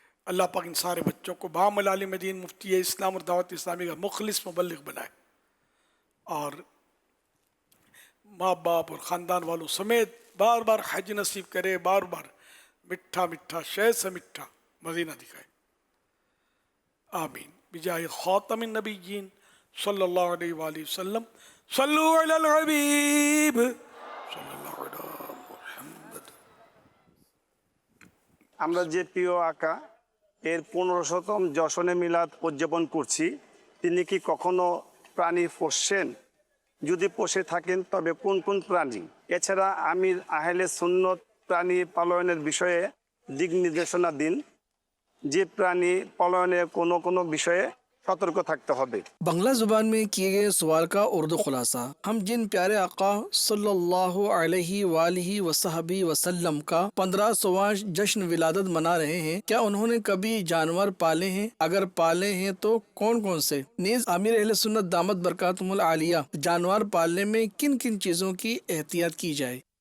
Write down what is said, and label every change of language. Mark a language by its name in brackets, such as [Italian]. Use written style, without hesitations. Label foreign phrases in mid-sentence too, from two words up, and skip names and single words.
[Urdu] اللہ پاک ان سارے بچوں کو بام العالم دین مفتی اسلام اور دعوت اسلامی کا مخلص مبلغ بنائے، اور ماں باپ اور خاندان والوں سمیت بار بار حج نصیب کرے، بار بار میٹھا میٹھا شہد سے میٹھا مدینہ دکھائے، آمین [Arabic] بجائے خاتم النبیین صلی اللہ علیہ وآلہ وسلم۔ صلو علی الحبیب صلی اللہ علیہ محمد۔ [Bangla] আমরা যে প্রিয় আকা এর 1500তম যশনে মিলাদ উদযাপন করছি, তিনি কি কখনো প্রাণী পোষেন? যদি পোষে থাকেন তবে কোন কোন প্রাণী? এছাড়া আমির আহলে সুন্নত প্রাণী পালনের বিষয়ে দিক নির্দেশনা দিন, যে প্রাণী পালনের কোনো কোনো বিষয়ে সতর্ক থাকতে হবে। [Urdu] بنگلہ زبان میں کیے گئے سوال کا اردو خلاصہ: ہم جن پیارے آقا [Arabic] صلی اللہ علیہ وآلہ وصحبہ وسلم [Urdu] کا 1500واں جشن ولادت منا رہے ہیں، کیا انہوں نے کبھی جانور پالے ہیں؟ اگر پالے ہیں تو کون کون سے؟ نیز امیر اہل سنت [Arabic] دامت برکاتہم العالیہ [Urdu] جانور پالنے میں کن کن چیزوں کی احتیاط کی جائے؟